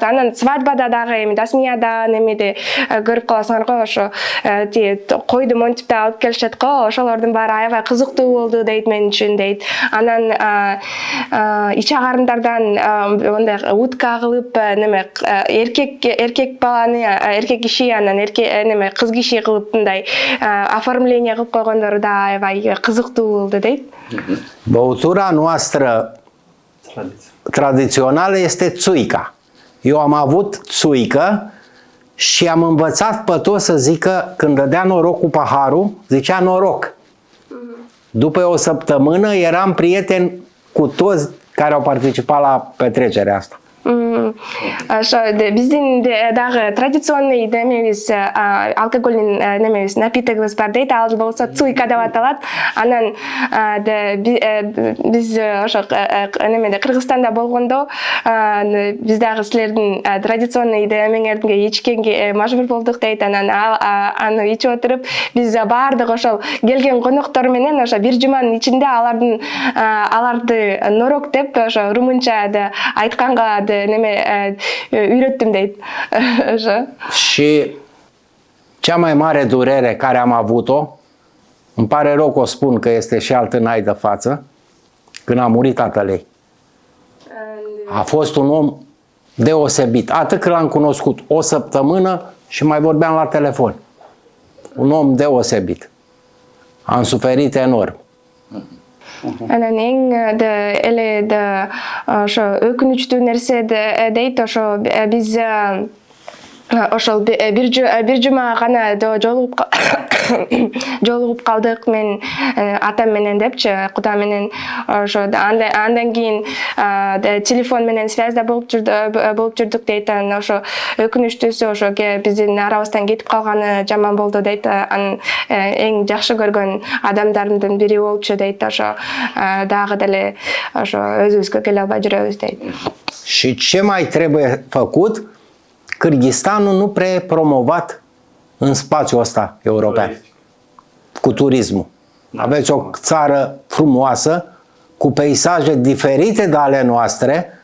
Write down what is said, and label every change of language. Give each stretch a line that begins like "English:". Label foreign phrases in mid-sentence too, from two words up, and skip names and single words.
Kyrgyz: Анан свадьбада дагы эми дасмияда немеде көрүп каласыңар го, ошо тиги койду монтип да алып келишет го, ошолордун баары аябай кызыктуу болду дейт мен үчүн дейт. Анан ич агарындардан мындай утка кылып неме эркек баланы эркек киши анан неме кыз киши кылып мындай оформление кылып койгондору да аябай кызыктуу болду дейт.
Romanian: Băutura noastră tradițională este țuica. Eu am avut țuică și am învățat pe toți să zică, când dădea noroc cu paharul, zicea noroc. După o săptămână eram prieten cu toți care au participat la petrecerea asta.
Kyrgyz: Ошо биздин дагы традиционный немебиз, алкогольный немебиз, напитогубуз бар дейт. Ал болсо цуйка деп аталат. Анан биз ошо немеде Кыргызстанда болгондо биз дагы силердин традиционный немеңерге ичкенге мажбур болдук дейт. Анан аны ичип отуруп биз баардык ошол келген коноктор менен ошо бир жуманын ичинде аларды норок деп ошо румунча айтканга неме үйрөттүм дейт.
Romanian: Și cea mai mare durere care am avut-o, îmi pare rău că o spun că este și alt înai de față, când a murit tatăl ei. A fost un om deosebit, atât că l-am cunoscut o săptămână și mai vorbeam la telefon. Un om deosebit. Am suferit enorm.
Kyrgyz: Анан эң эле ошо өкүнүчтүү нерсе дейт, ошо биз ошол бир жума гана жолугуп калдык мен атам менен депчи, куда менен. Ошо андан кийин телефон менен связьда болуп жүрдүк дейт. Ошо өкүнүчтүүсү ошо биздин арабыздан кетип калганы жаман болду дейт. Анын эң жакшы көргөн адамдарымдын бири болчу дейт. Ошо дагы деле ошо өзүбүзгө келе албай жүрөбүз дейт.
Romanian: Și ce mai trebuie făcut? Kârghistanul nu prea e promovat în spațiul ăsta european cu turismul. Aveți o țară frumoasă, cu peisaje diferite de ale noastre.